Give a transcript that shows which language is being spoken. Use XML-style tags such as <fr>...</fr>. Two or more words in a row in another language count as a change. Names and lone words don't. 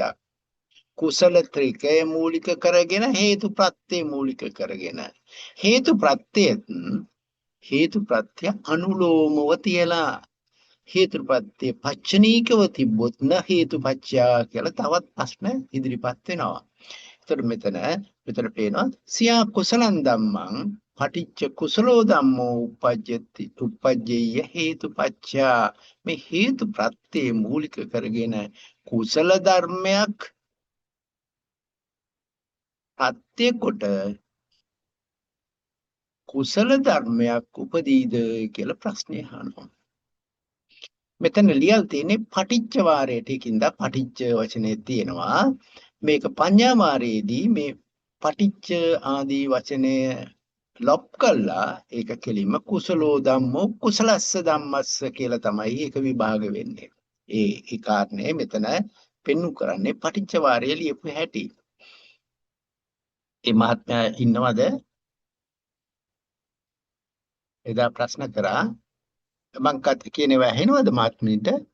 <si>කුසල ත්‍රිකය මූලික කරගෙන හේතු ප්‍රත්‍ය මූලික කරගෙන හේතු ප්‍රත්‍ය අනුලෝමව තියලා හේතුපත්‍ය පච්චනීකව තිබ්බොත්</si> <pi>න හේතුපච්චයා</pi> <si>කියලා තවත් ප්‍රශ්න ඉදිරිපත් වෙනවා. ඒතර මෙතන පේනවා</si> <pi>සියා කුසලං ධම්මං පටිච්ච කුසලෝ ධම්මෝ උප්පජ්ජේය හේතුපච්චයා</pi> <si>මේ හේතු ප්‍රත්‍ය මූලික කරගෙන කුසල ධර්මයක් ප්‍රත්‍ය කොට කුසල ධර්මයක් උපදීද කියලා ප්‍රශ්නේ අහනවා. මෙතන ලියල් තියෙන්නේ පටිච්ච වාරයට. ඒකින්ද පටිච්ච වචනේ තියෙනවා. මේක පඤ්ඤා වාරයේදී මේ පටිච්ච ආදී වචනය ලොප් කළා ඒක කෙලින්ම</si> <pi>කුසලෝ ධම්මෝ කුසලස්ස ධම්මස්ස</pi> <si>කියලා තමයි ඒක විභාග වෙන්නේ. ඒ කාරණේ මෙතන පෙන්වු කරන්නේ පටිච්ච වාරය ලියපු හැටි. මේ මහත්මයා ඉන්නවද? එදා ප්‍රශ්න කරා මං කත් කියනවා ඇහෙනවද මහත්මියට?</si>